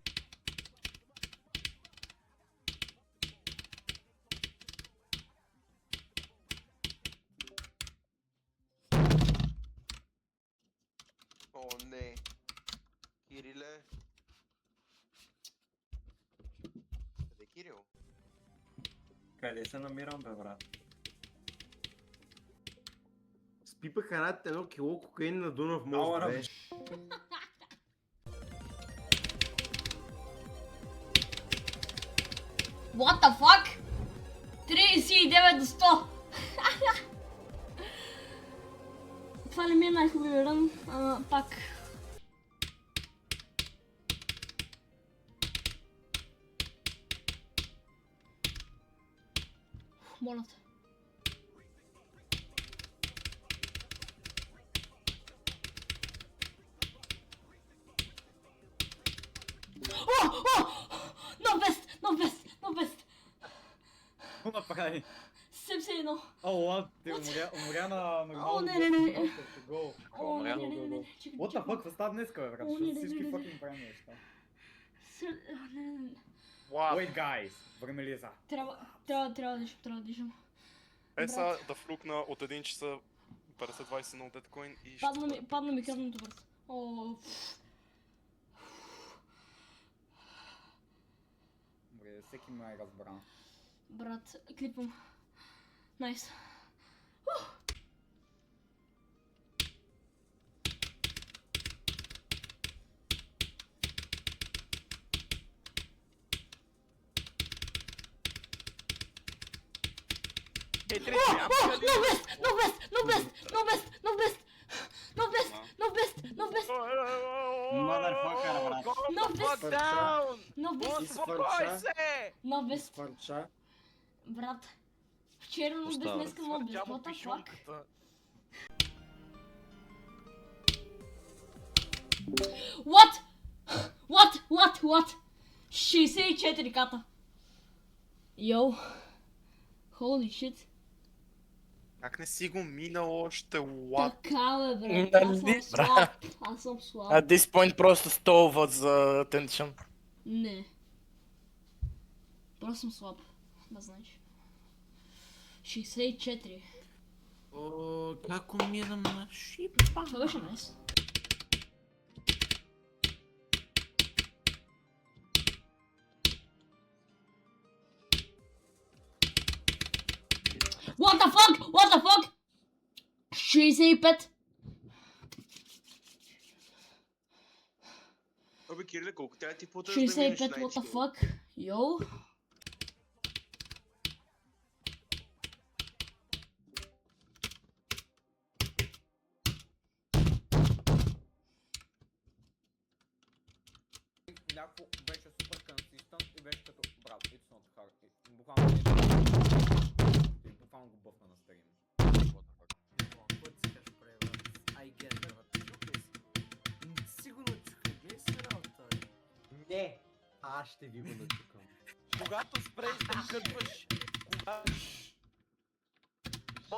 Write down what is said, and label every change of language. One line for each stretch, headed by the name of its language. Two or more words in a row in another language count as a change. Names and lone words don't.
Bulgarian: О, не. Кириле. Къде е Кирил? Къде се намирам, бе, брат? Спипаха над 1 кило кокаин на Дунав мост, Ала, бе.
English: What the fuck?
Bulgarian: 39 до 100. Това не ми е най-хубавия рън. Пак. Моля те.
English: No best! No best! No best!
Bulgarian: Какво направи? 71. Ала, ти умря на нормално. О, не. Гол. О, не. Чакай,
English: What the fuck,
Bulgarian: какво става днеска, бе, брат? О, Защото не. всички fucking правим неща. Не.
English: Wait, guys,
Bulgarian: време ли е за? Трябва да дишам. Са да флукна от 1 часа 50-20 на Deadcoin и ще... Падна ми кръвното, брат. О, Добре, всеки ме е разбран. брат, клипвам. Найс. Е,
English: No best! Motherfucker, брат. No best! down! No best!
Bulgarian: Успокой се!
English: No best!
Bulgarian: Изфърча. Брат, вчера
English: no best,
Bulgarian: днеска
English: no best. What the fuck? What?
Bulgarian: 64 ката. Йоу.
English: Holy shit.
Bulgarian: Как не си го минал още, what? Така бе, брат. Аз съм слаб.
English: At this point
Bulgarian: просто столват за
English: attention.
Bulgarian: Не. Просто съм слаб. Да знаеш. 64. О, как умирам на шипа? Това беше найс.
English: What the fuck?
Bulgarian: 65. Абе, Кириле, колко трябва ти платиш да минеш 65,
English: what the fuck?
Bulgarian: Йоу. Някакво беше супер консистент и беше като брат,
English: it's not hard.
Bulgarian: Буквално го бъфна на стрим. Сигурно чуха, гледай си работа. Не, аз ще ви го начукам. Когато спреш да кърпаш, кога...